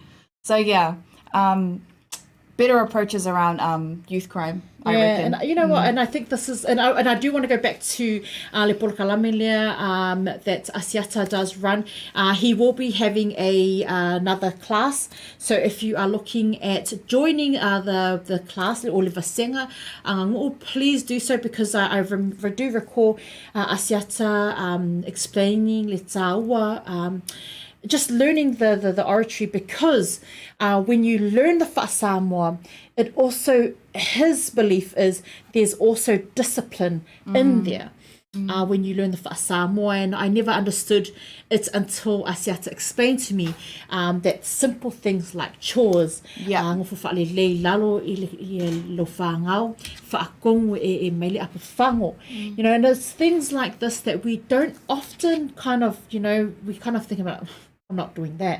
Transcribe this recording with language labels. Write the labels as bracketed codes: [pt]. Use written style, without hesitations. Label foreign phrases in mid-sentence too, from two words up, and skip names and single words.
[en] So better approaches around youth crime, I reckon. And you know what, and I think this is, and I do want to go back to [sm] Le Polokalame [en] that Asiata does run. He will be having another class, so if you are looking at joining the class, or [sm] le vasenga, [en] please do so, because I do recall Asiata explaining [sm] le taua, [en] just learning the oratory, because when you learn the Samoa, it also, his belief is there's also discipline in there. When you learn the Samoa, and I never understood it until Asiata explained to me that simple things like chores, and there's things like this that we don't often we think about, I'm not doing that.